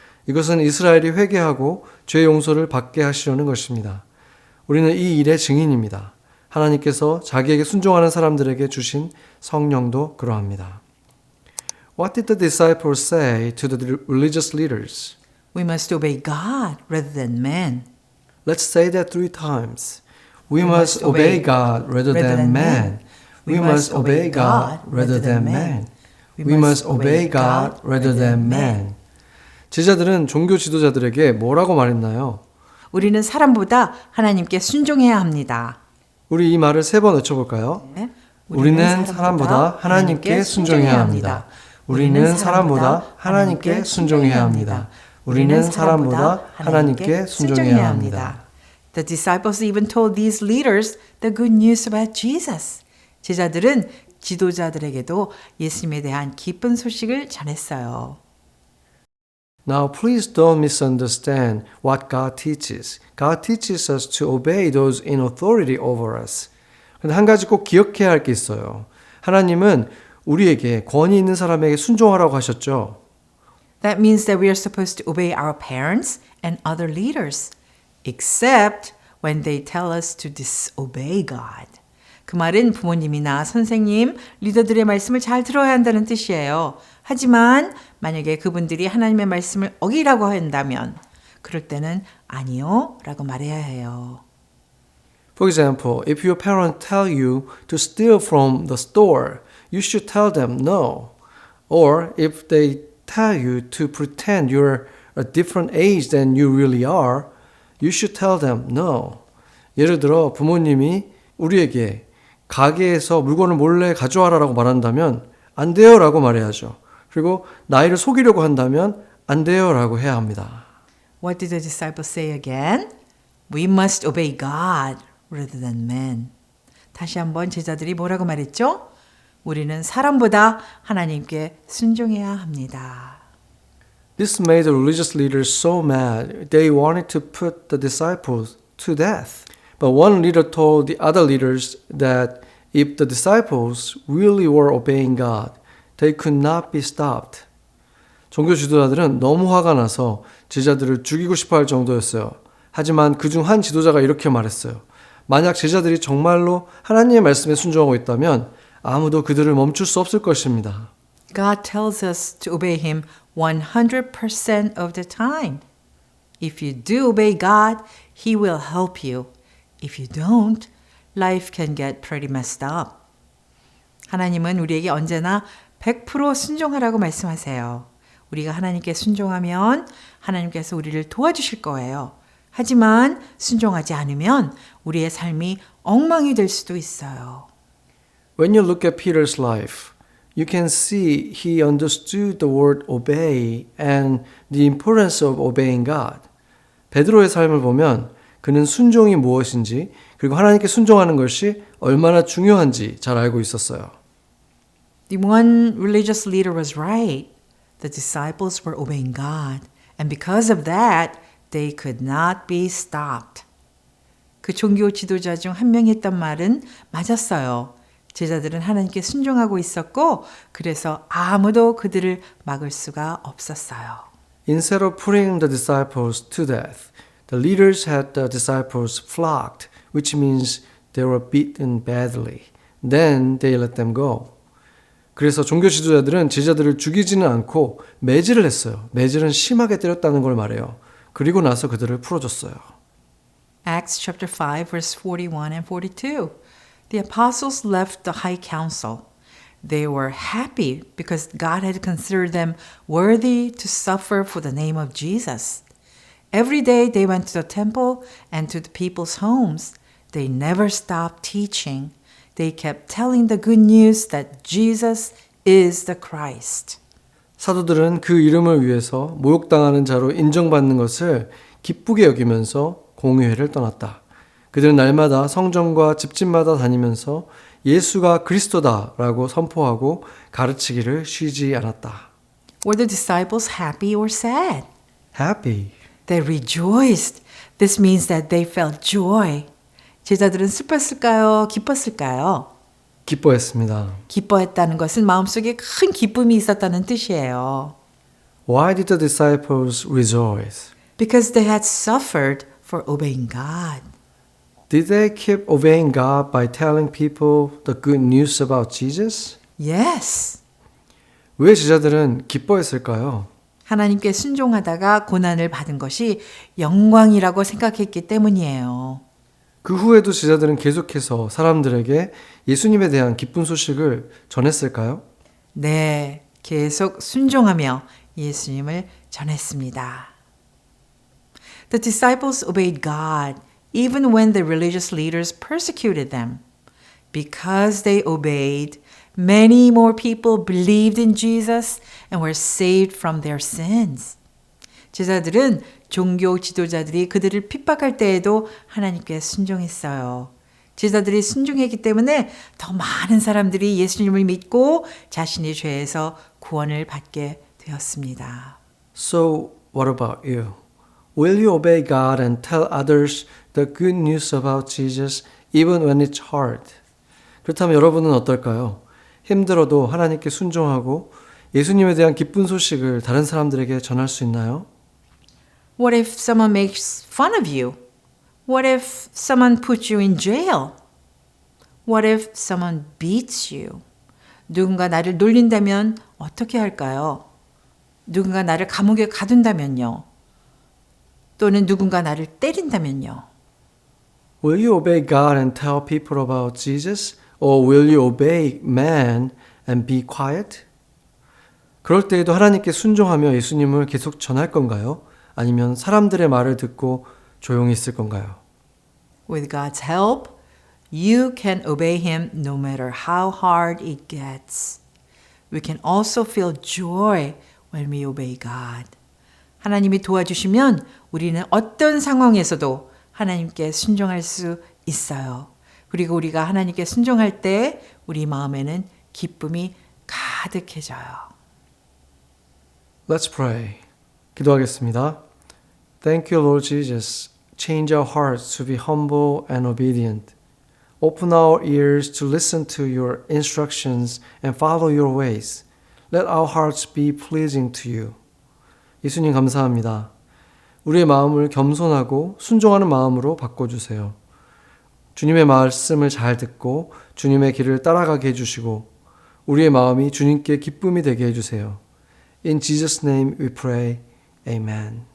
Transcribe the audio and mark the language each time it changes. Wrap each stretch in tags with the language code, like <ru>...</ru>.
<ko>이것은 이스라엘이 회개하고 죄 용서를 받게 하시려는 것입니다. 우리는 이 일의 증인입니다. 하나님께서 자기에게 순종하는 사람들에게 주신 성령도 그러합니다.</ko> <en>What did the disciples say to the religious leaders? We must obey God rather than men. Let's say that 3 times. We must obey God rather than man. We must obey God rather than man. We must obey God rather than man.</en> <ko>제자들은 종교 지도자들에게 뭐라고 말했나요? 우리는 사람보다 하나님께 순종해야 합니다. 우리 이 말을 3번 외쳐볼까요? 네. 우리는 사람보다 하나님께 순종해야 합니다. 우리는 사람보다 하나님께 순종해야 합니다. 우리는 사람보다 하나님께 순종해야 합니다.</ko> <en>The disciples even told these leaders the good news about Jesus.</en> <ko>제자들은 지도자들에게도 예수님에 대한 기쁜 소식을 전했어요.</ko> <en>Now please don't misunderstand what God teaches. God teaches us to obey those in authority over us.</en> <ko>근데 한 가지 꼭 기억해야 할 게 있어요. 하나님은 우리에게 권위 있는 사람에게 순종하라고 하셨죠.</ko> <en>That means that we are supposed to obey our parents and other leaders, except when they tell us to disobey God.</en> <ko>그 말은 부모님이나 선생님, 리더들의 말씀을 잘 들어야 한다는 뜻이에요. 하지만 만약에 그분들이 하나님의 말씀을 어기라고 한다면 그럴 때는 아니요 라고 말해야 해요.</ko> <en>For example, if your parents tell you to steal from the store, you should tell them no. Or if they tell you to pretend you're a different age than you really are, you should tell them no.</en> <ko>예를 들어 부모님이 우리에게 가게에서 물건을 몰래 가져와라라고 말한다면 안 돼요라고 말해야죠. 그리고 나이를 속이려고 한다면 안 돼요라고 해야 합니다.</ko> <en>What did the disciples say again? We must obey God rather than men.</en> <ko>다시 한번 제자들이 뭐라고 말했죠? 우리는 사람보다 하나님께 순종해야 합니다.</ko> <en>This made the religious leaders so mad, they wanted to put the disciples to death. But one leader told the other leaders that if the disciples really were obeying God, they could not be stopped.</en> <ko>종교 지도자들은 너무 화가 나서 제자들을 죽이고 싶어 할 정도였어요. 하지만 그중 한 지도자가 이렇게 말했어요. 만약 제자들이 정말로 하나님의 말씀에 순종하고 있다면 아무도 그들을 멈출 수 없을 것입니다.</ko> <en>God tells us to obey Him 100% of the time. If you do obey God, He will help you. If you don't, life can get pretty messed up.</en> <ko>하나님은 우리에게 언제나 100% 순종하라고 말씀하세요. 우리가 하나님께 순종하면 하나님께서 우리를 도와주실 거예요. 하지만 순종하지 않으면 우리의 삶이 엉망이 될 수도 있어요.</ko> <en>When you look at Peter's life, you can see he understood the word obey and the importance of obeying God.</en> <ko>베드로의 삶을 보면 그는 순종이 무엇인지 그리고 하나님께 순종하는 것이 얼마나 중요한지 잘 알고 있었어요.</ko> <en>The one religious leader was right. The disciples were obeying God. And because of that, they could not be stopped.</en> <ko>그 종교 지도자 중 한 명이 했던 말은 맞았어요. 제자들은 하나님께 순종하고 있었고 그래서 아무도 그들을 막을 수가 없었어요.</ko> <en>Instead of putting the disciples to death, the leaders had the disciples flogged, which means they were beaten badly. Then they let them go.</en> <ko>그래서 종교 지도자들은 제자들을 죽이지는 않고 매질을 했어요. 매질은 심하게 때렸다는 걸 말해요. 그리고 나서 그들을 풀어줬어요.</ko> <en>Acts chapter 5 verse 41 and 42. The apostles left the high council. They were happy because God had considered them worthy to suffer for the name of Jesus. Every day they went to the temple and to the people's homes. They never stopped teaching. They kept telling the good news that Jesus is the Christ.</en> <ko>사도들은 그 이름을 위해서 모욕당하는 자로 인정받는 것을 기쁘게 여기면서 공회를 떠났다. 그들은 날마다 성전과 집집마다 다니면서 예수가 그리스도다라고 선포하고 가르치기를 쉬지 않았다.</ko> <en>Were the disciples happy or sad? Happy. They rejoiced. This means that they felt joy.</en> <ko>제자들은 슬펐을까요? 기뻤을까요? 기뻐했습니다. 기뻐했다는 것은 마음속에 큰 기쁨이 있었다는 뜻이에요.</ko> <en>Why did the disciples rejoice? Because they had suffered for obeying God. Did they keep obeying God by telling people the good news about Jesus? Yes.</en> <ko>왜 제자들은 기뻐했을까요? 하나님께 순종하다가 고난을 받은 것이 영광이라고 생각했기 때문이에요. 그 후에도 제자들은 계속해서 사람들에게 예수님에 대한 기쁜 소식을 전했을까요? 네, 계속 순종하며 예수님을 전했습니다.</ko> <en>The disciples obeyed God even when the religious leaders persecuted them. Because they obeyed, many more people believed in Jesus and were saved from their sins.</en> <ko>제자들은 종교 지도자들이 그들을 핍박할 때에도 하나님께 순종했어요. 제자들이 순종했기 때문에 더 많은 사람들이 예수님을 믿고 자신의 죄에서 구원을 받게 되었습니다.</ko> <en>So, what about you? Will you obey God and tell others the good news about Jesus even when it's hard?</en> <ko>그렇다면 여러분은 어떨까요? 힘들어도 하나님께 순종하고 예수님에 대한 기쁜 소식을 다른 사람들에게 전할 수 있나요?</ko> <en>What if someone makes fun of you? What if someone puts you in jail? What if someone beats you?</en> <ko>누군가 나를 놀린다면 어떻게 할까요? 누군가 나를 감옥에 가둔다면요? 또는 누군가 나를 때린다면요?</ko> <en>Will you obey God and tell people about Jesus? Or will you obey man and be quiet?</en> <ko>그럴 때에도 하나님께 순종하며 예수님을 계속 전할 건가요? 아니면 사람들의 말을 듣고 조용히 있을 건가요?</ko> <en>With God's help, you can obey Him no matter how hard it gets. We can also feel joy when we obey God.</en> <ko>하나님이 도와주시면 우리는 어떤 상황에서도 하나님께 순종할 수 있어요. 그리고 우리가 하나님께 순종할 때 우리 마음에는 기쁨이 가득해져요.</ko> <en>Let's pray.</en> <ko>기도하겠습니다.</ko> <en>Thank you, Lord Jesus. Change our hearts to be humble and obedient. Open our ears to listen to your instructions and follow your ways. Let our hearts be pleasing to you.</en> <ko>예수님 감사합니다. 우리의 마음을 겸손하고 순종하는 마음으로 바꿔주세요. 주님의 말씀을 잘 듣고 주님의 길을 따라가게 해주시고 우리의 마음이 주님께 기쁨이 되게 해주세요.</ko> <en>In Jesus' name we pray. Amen.</en>